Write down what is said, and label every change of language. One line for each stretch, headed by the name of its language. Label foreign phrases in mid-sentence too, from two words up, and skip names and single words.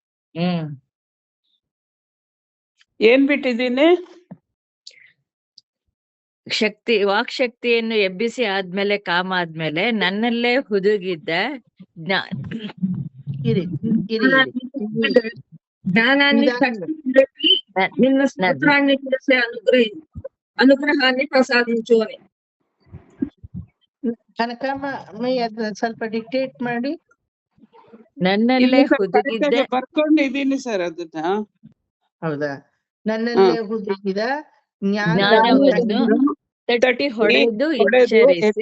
Kannada: ಏನ್ ಬಿಟ್ಟಿದ್ದೀನಿ? ವಾಕ್ ಶಕ್ತಿಯನ್ನು ಎಬ್ಬಿಸಿ ಆದ್ಮೇಲೆ ಕಾಮ ಆದ್ಮೇಲೆ ನನ್ನಲ್ಲೇ ಹುದುಗಿದ್ದ ಜ್ಞಾ- ಇರಿ ಇರಿ ಇರಿ ಜ್ಞಾನಾన్ని ನಿಧಾನ.
Telugu: తక్షణి నిన్న స్తోత్రాన్ని చేసే అనుగ్రహాన్ని ప్రసాదించు అని.
Kannada: ಕನಕಮ್ಮ ಅದನ್ನ ಸ್ವಲ್ಪ ಡಿಕ್ಟೇಟ್ ಮಾಡಿ. ನನ್ನಲ್ಲೇ ಇಲ್ಲ ಸರ್, ಹುದುಗಿದ್ದ ಕರೆಕ್ಟಾಗಿ ಬರ್ಕೊಂಡಿದ್ದೀನಿ ಸರ್ ಅದನ್ನ. ಹೌದಾ? ನನ್ನಲ್ಲೇ ಹುದುಗಿದ ಜ್ಞಾನವನ್ನು ತಟ್ಟಿ ಹೊಡೆದು ಎಚ್ಚರಿಸಿ